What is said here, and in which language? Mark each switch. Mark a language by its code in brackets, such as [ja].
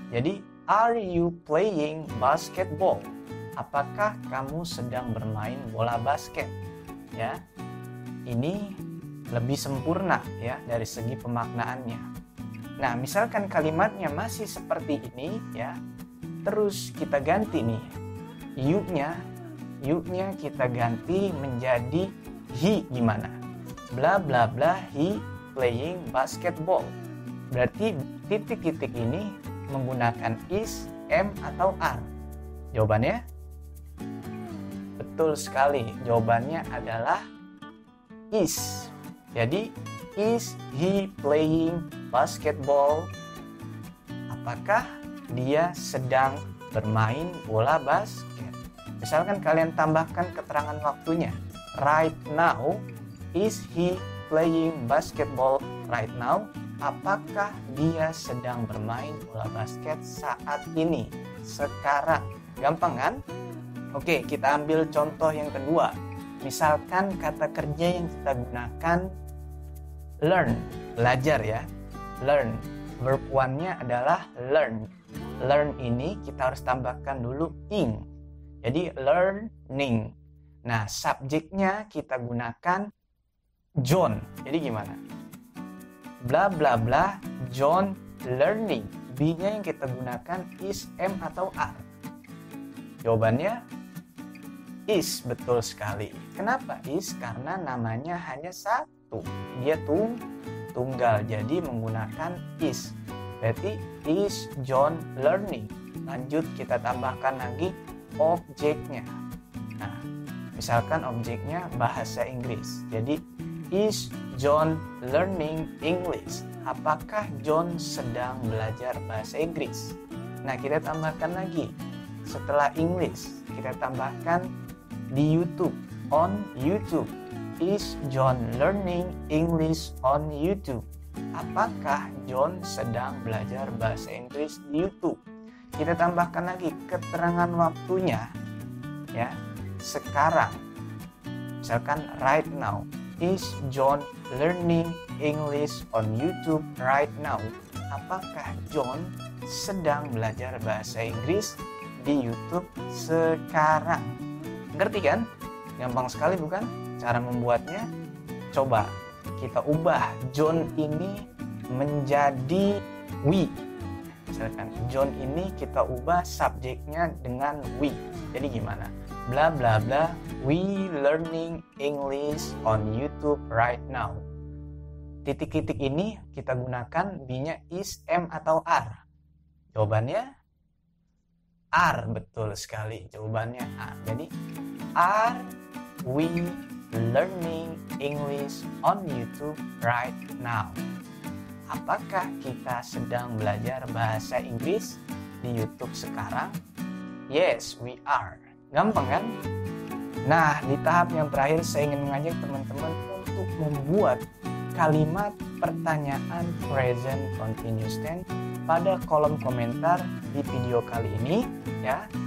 [id] Jadi, [en] are you playing basketball? [id] Apakah kamu sedang bermain bola basket? Ya, ini lebih sempurna ya dari segi pemaknaannya. Nah, misalkan kalimatnya masih seperti ini ya, terus kita ganti nih, you-nya kita ganti menjadi he. Gimana? [en] Bla bla bla, he playing basketball. [id] Berarti titik-titik ini menggunakan is, am, atau are. Jawabannya? Betul sekali. Jawabannya adalah is. Jadi, [en] is he playing basketball? [id] Apakah dia sedang bermain bola basket? Misalkan kalian tambahkan keterangan waktunya. [en] Right now, is he playing basketball right now? [id] Apakah dia sedang bermain bola basket saat ini? Sekarang. Gampang kan? Oke, kita ambil contoh yang kedua. Misalkan kata kerja yang kita gunakan learn, belajar ya. Learn. Verb one-nya adalah learn. Learn ini kita harus tambahkan dulu ing. Jadi learning. Nah, subjeknya kita gunakan John. Jadi gimana? [en] Bla bla bla, John learning. [id] be-nya yang kita gunakan is, am, atau are. Jawabannya is, betul sekali. Kenapa is? Karena namanya hanya satu. Dia tunggal, jadi menggunakan is. Berarti [en] is John learning. [id] Lanjut kita tambahkan lagi objeknya. Nah, misalkan objeknya bahasa Inggris. [en] Jadi is John learning English? [id] Apakah John sedang belajar bahasa Inggris? Nah, kita tambahkan lagi. Setelah English, kita tambahkan di YouTube, [en] on YouTube. Is John learning English on YouTube? [id] Apakah John sedang belajar bahasa Inggris di YouTube? Kita tambahkan lagi keterangan waktunya, ya. Sekarang, misalkan [en] right now. Is John learning English on YouTube right now? [id] Apakah John sedang belajar bahasa Inggris di YouTube sekarang? Ngerti kan? Gampang sekali bukan cara membuatnya? Coba kita ubah John ini menjadi we. Misalkan John ini kita ubah subjeknya dengan we. Jadi gimana? [en] Bla bla bla, we learning English on YouTube right now. [id] titik-titik ini kita gunakan be-nya is, am, atau are. Jawabannya are, betul sekali. Jawabannya are. [en] Jadi, are we learning English on YouTube right now? [id] Apakah kita sedang belajar bahasa Inggris di YouTube sekarang? [en] Yes, we are. [id] Gampang kan? Nah, di tahap yang terakhir saya ingin mengajak teman-teman untuk membuat kalimat pertanyaan present continuous tense pada kolom komentar di video kali ini ya.